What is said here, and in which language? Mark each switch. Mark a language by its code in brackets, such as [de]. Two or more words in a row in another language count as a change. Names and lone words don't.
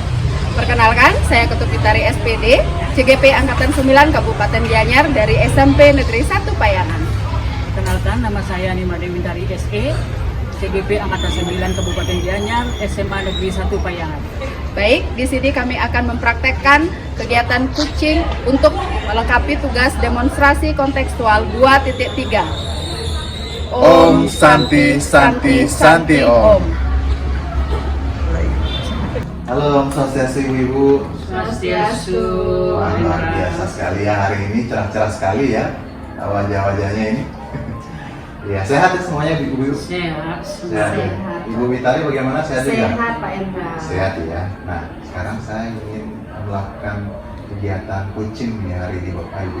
[id] Perkenalkan, saya Ketupitari SPD CGP Angkatan 9 Kabupaten Gianyar dari SMP Negeri 1 Payangan. Perkenalkan, nama saya Nima Dewintari SE, CGP Angkatan 9 Kabupaten Gianyar, SMA Negeri 1 Payangan. Baik, di sini kami akan mempraktekkan kegiatan kucing untuk melengkapi tugas demonstrasi kontekstual 2.3. Om Santi Santi Santi Om. Halo Om Swastiastu Ibu. Swastiastu. Wah, luar biasa sekali ya, hari ini cerah-cerah sekali ya wajah-wajahnya ini. Ya, sehat ya semuanya Ibu-ibu? Sehat. Sehat. Ibu Witari bagaimana, sehat juga? Sehat Pak Endra. Sehat ya. Nah, sekarang saya ingin melakukan kegiatan kucing nih hari ini Bapak Ibu.